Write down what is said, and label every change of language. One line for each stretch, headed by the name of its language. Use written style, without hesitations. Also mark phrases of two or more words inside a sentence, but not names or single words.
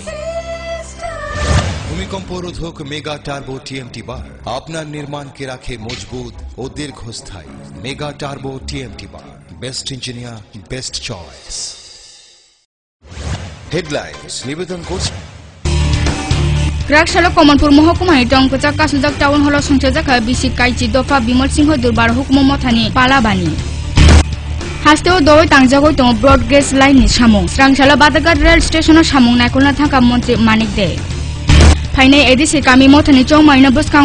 Bangla: ভূমিকম্প রোধক মেগা টার্বো টিএমটি বার আপনার নির্মাণকে রাখে মজবুত ও দীর্ঘস্থায়ী।
English: Mega Turbo TMT bar, best engineer, best choice.
Bangla: হেডলাইন্স নিবেদন করছেন
Kok Borok: Krakshalo Komanpur Mahkumai Dongkachak Kasujak Town Hall Sungchajaka Bisi Kaichi Dofa Bimal Singh Durbar Hukmo Mothani Palabani Hasteo Doi Tangjagoi Tong
English: Broad Gauge Line
Kok Borok: ni Samung Srangshala Badagat Rail Station Samung Nakulna Thaka Montri Manik De Phainai Edisi Kami Mothani Chongmaina Buskango